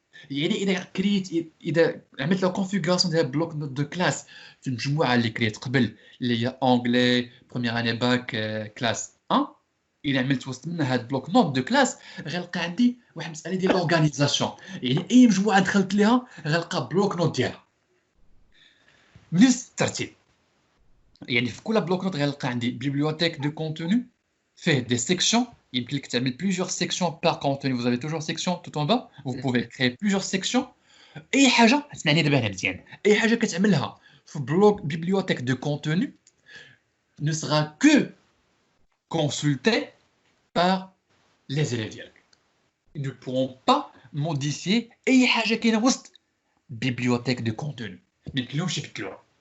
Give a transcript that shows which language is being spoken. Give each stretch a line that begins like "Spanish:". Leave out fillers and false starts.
Arabic: يعني اذا عملت لا كونفيغوراسيون ديال بلوك نوت دو كلاس في المجموعه اللي كريت قبل، اللي هي اونجلي بروميير اني باك كلاس 1، اذا عملت وسط منها هاد بلوك نوت دو كلاس غنلقى عندي واحد المساله ديال لورغانيزاسيون. يعني اي مجموعه دخلت ليها غنلقى بلوك نوت ديالها بنفس الترتيب. يعني في كل بلوك نوت غنلقى عندي بيبليوتيك دو كونتوني فيه des sections. يمكن لك تعمل
French: plusieurs sections par contenu. Vous avez toujours section tout en bas. Vous pouvez créer plusieurs sections.
Arabic: اي حاجه اسمعني دابا هنا مزيان، اي حاجه كتعملها في بلوك بيبليوتيك دو كونتوني
French: ne sera que consultée par les élèves
Arabic: ديالك.
French: Ils ne pourront pas modifier
Arabic: اي حاجه كاينه وسط بيبليوتيك دو كونتوني، ما يمكنلهمش يبدلوها.